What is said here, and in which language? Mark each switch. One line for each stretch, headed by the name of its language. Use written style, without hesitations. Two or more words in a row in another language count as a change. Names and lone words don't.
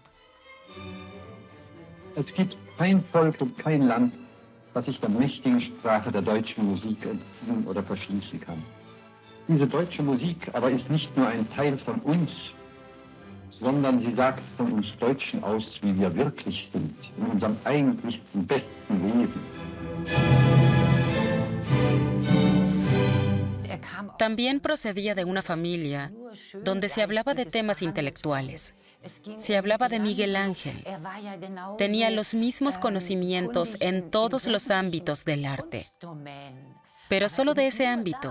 German: Es gibt kein Volk und kein Land, das sich der mächtigen Sprache der deutschen Musik entziehen oder verschließen kann. Diese deutsche Musik aber ist nicht nur ein Teil von uns, sondern sie sagt von uns Deutschen aus, wie wir wirklich sind, in unserem eigentlichsten, besten Leben.
Spanish: También procedía de una familia donde se hablaba de temas intelectuales. Se hablaba de Miguel Ángel. Tenía los mismos conocimientos en todos los ámbitos del arte, pero solo de ese ámbito.